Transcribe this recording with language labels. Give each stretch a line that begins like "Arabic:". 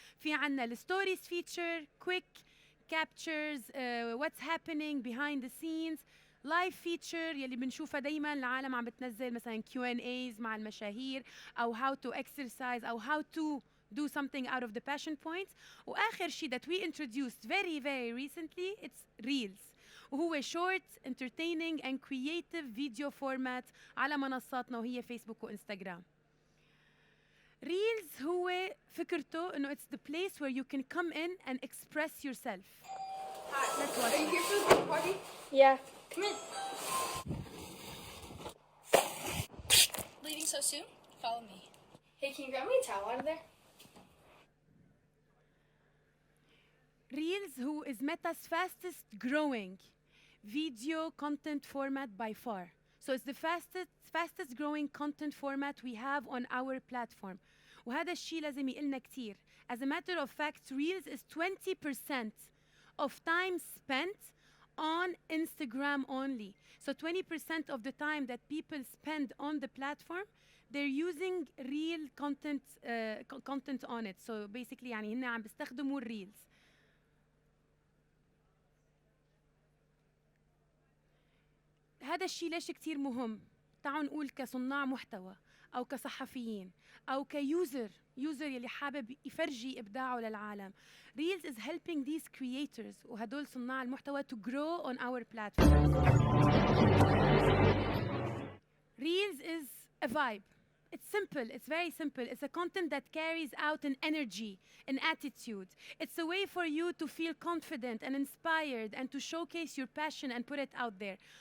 Arabic: في عنا
English: الستوريز feature, quick captures, what's happening behind the scenes, live feature
Arabic: يلي بنشوفها دايما العالم عم بتنزل مثلا
English: Q&As
Arabic: مع المشاهير،
English: او how to exercise او how to do something out of the passion points.
Arabic: واخر شيء
English: that we introduced very recently, it's reels،
Arabic: وهو
English: short entertaining and creative video format
Arabic: على منصاتنا وهي فيسبوك وانستغرام.
English: reels
Arabic: هو فكرته انه
English: it's the place where you can come in and express yourself. Hi. Let's watch Are you it. here for the party? Yeah. Come in. Leaving so soon? Follow me. Hey, can you grab me a towel out of there? Reels who is Meta's fastest growing video content format by far. So it's the fastest growing content format we have on our platform.
Arabic: وهذا الشيء لازم يقلنا كتير.
English: As a matter of fact, Reels is 20% of time spent on Instagram only. So 20% of the time that people spend on the platform, they're using real content on it. So basically
Arabic: يعني هن عم بيستخدموا الريلز. هذا الشيء ليش كتير مهم؟ تعالوا نقول كصناع محتوى أو كصحفيين أو كيوزر يلي حابب يفرجي إبداعه للعالم.
English: Reels is helping these creators
Arabic: وهدول صناع المحتوى
English: to grow on our platform. Reels is a vibe. It's simple, it's very simple. It's a content that carries out an energy, an attitude. It's a way for you to feel confident and inspired and to showcase your passion and put it out there.